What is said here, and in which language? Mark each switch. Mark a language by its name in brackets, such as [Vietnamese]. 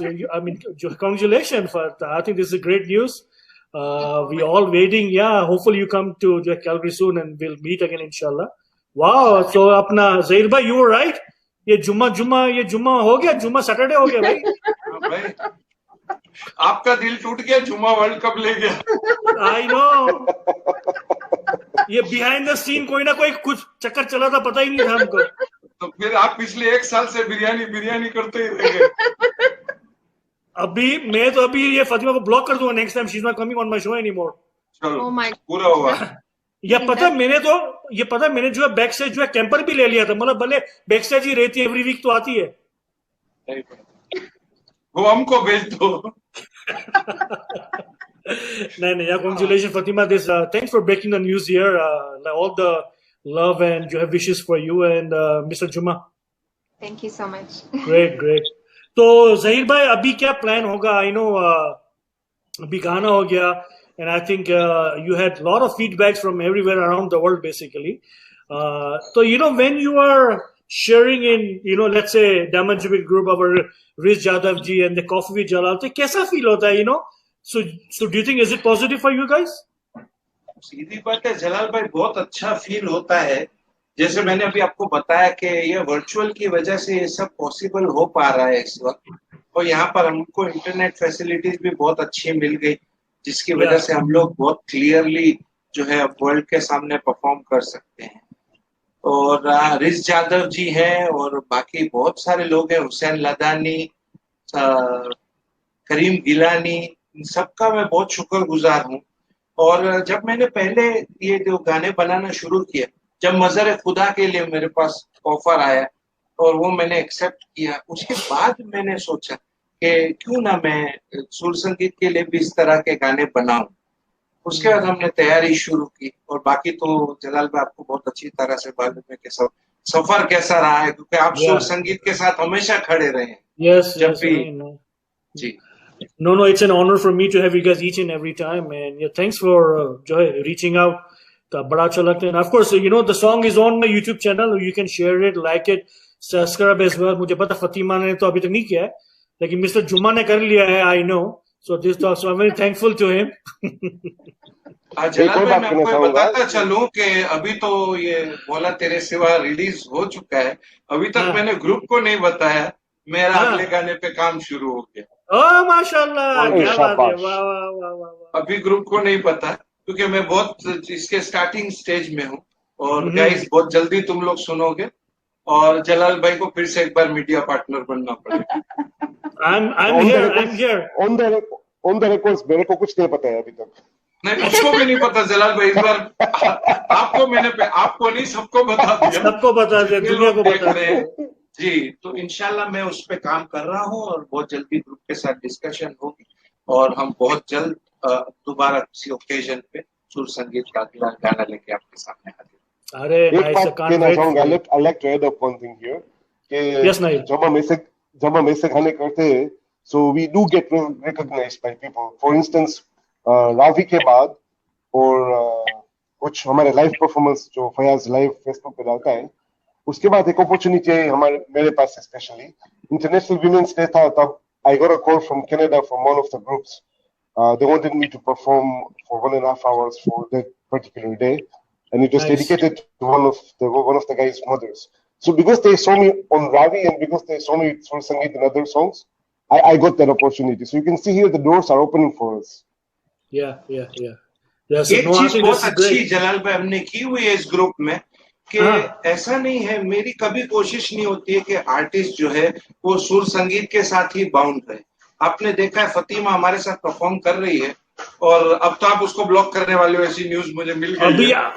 [English] I mean, congratulations for that. I think this is great news. We all waiting. Yeah, hopefully you come to Calgary soon and we'll meet again, inshallah. Wow. So, [Hindi] apna [English] Zahir bhai, you were right. [Hindi] ये जुम्मा हो गया, जुम्मा Saturday हो गया भाई. भाई, आपका दिल टूट गया, जुम्मा वर्ल्ड कप ले गया. [English] I know. [Hindi] ये बिहाइंड द सीन कोई ना कोई कुछ चक्कर चला था, पता ही नहीं था हमको. तो फिर आप पिछले 1 साल से बिरयानी करते ही रह गए. मैं तो ये फातिमा को ब्लॉक कर दूंगा next time. [English] She is not coming on my show anymore. [Hindi] चलो, पूरा हुआ. ये पता मैंने जो है बैक स्टेज जो है कैंपर भी ले लिया था, मतलब भले बैक स्टेज ही रहती है, एवरी वीक तो आती है। वो हमको भेज दो। नहीं, [English] yeah, congratulations Fatima, this thanks for breaking the news here, all the love and [Hindi] जो है [English] wishes for you and Mr. Juma. Thank you so much. Great. [Hindi] तो जहीर भाई अभी क्या प्लान होगा? [English] I know [Hindi] अभी गाना हो गया [English] and I think you had a lot of feedbacks from everywhere around the world basically. So when you are sharing in let's say Diamond Jubilee group of Riz Jadhav ji and the Coffee with Jalal, [Hindi] तो कैसा feel होता है? [English] So do you think is it positive for you guys? [Hindi] सीधी बात है जलाल भाई, बहुत अच्छा feel होता है। जैसे मैंने अभी आपको बताया कि ये वर्चुअल की वजह से ये सब पॉसिबल हो पा रहा है इस वक्त, और यहाँ पर हमको इंटरनेट फैसिलिटीज भी बहुत अच्छी मिल गई, जिसकी वजह से हम लोग बहुत क्लियरली जो है वर्ल्ड के सामने परफॉर्म कर सकते हैं। और रिज जादव जी हैं और बाकी बहुत सारे लोग हैं, हुसैन लदानी, करीम गिलानी, इन सबका मैं बहुत शुक्रगुजार हूँ। और जब मैंने पहले ये जो गाने बनाना शुरू किया, जब मजर खुदा के लिए मेरे पास ऑफर आया और वो मैंने एक्सेप्ट किया, उसके बाद मैंने सोचा कि क्यों ना मैं सुर संगीत के लिए भी इस तरह के गाने बनाऊं। उसके बाद हमने तैयारी शुरू की, और बाकी तो जलाल भाई आपको बहुत अच्छी तरह से मालूम है कि सब सफर कैसा रहा है, क्योंकि आप सुर संगीत के साथ हमेशा खड़े रहे हैं। जब भी जी [English] No, it's an honor for me to have you guys each and every time, and yeah, thanks for reaching out. [Hindi] बड़ा अच्छा लगता है। [English] Of course, the song is on my YouTube channel. You can share it, like it, subscribe as well. [Hindi] मुझे पता फतीमा ने तो अभी तक नहीं किया है, लेकिन मिस्टर जुम्मा ने कर लिया है, [English] I know. So I'm very thankful to him. [Hindi] जलाल भाई, मैं आपको बताता चलूं कि अभी तो ये बोला तेरे सिवा रिलीज हो चुका है, अभी तक मैंने ग्रुप को नहीं बताया, मेरा अगले गाने पे काम शुरू हो गया। ओह माशाल्लाह, क्या बात है, वाह वाह वाह वाह। अभी ग्रुप को नहीं पता क्योंकि मैं बहुत इसके स्टार्टिंग स्टेज में हूँ, और गाइस बहुत जल्दी तुम लोग सुनोगे, और जलाल भाई को फिर से एक बार मीडिया पार्टनर बनना पड़ेगा। [English] I'm here. On the records, [Hindi] मेरे को कुछ नहीं पता है अभी तक। नहीं, मुझको भी नहीं पता जलाल भाई, इस बार आपको नहीं सबको बता दिया, दुनिया को बता दिया जी। तो इंशाल्लाह मैं उस पे काम कर रहा हूँ, और बहुत जल्दी ग्रुप के साथ डिस्कशन होगी, और हम बहुत जल्द दोबारा किसी ओकेजन पे सुर संगीत का अगला गाना लेके आपके सामने हाजिर। अरे एक बात कहना चाहूंगा, [English] I like to add up one thing here, [Hindi] कि जब हम ऐसे गाने करते हैं, [English] so we do get recognized by people. For instance, [Hindi] Ravi के बाद और कुछ हमारे लाइव परफॉर्मेंस जो फयाज लाइव फेसबुक पे डालता है, उसके बाद एक अपॉर्चुनिटी है मेरे पास, स्पेशली इंटरनेशनल वुमेन्स डे था, तब [English] I got a call from Canada from one of the groups. They wanted me to perform for 1.5 hours for that particular day, and it was dedicated to one of the guys' mothers. So because they saw me on Ravi and because they saw me for Sangeet and other songs, I got that opportunity. So you can see here the doors are opening for us. Yeah. [Hindi] एक चीज बहुत अच्छी जलाल भाई हमने की हुई है इस ग्रुप में, कि ऐसा नहीं है, मेरी कभी कोशिश नहीं होती है कि आर्टिस्ट जो है वो सुर संगीत के साथ ही बाउंड रहे। आपने देखा है फतीमा हमारे साथ परफॉर्म कर रही है, और अब तो आप उसको ब्लॉक करने वाले हो, ऐसी न्यूज मुझे मिल गई।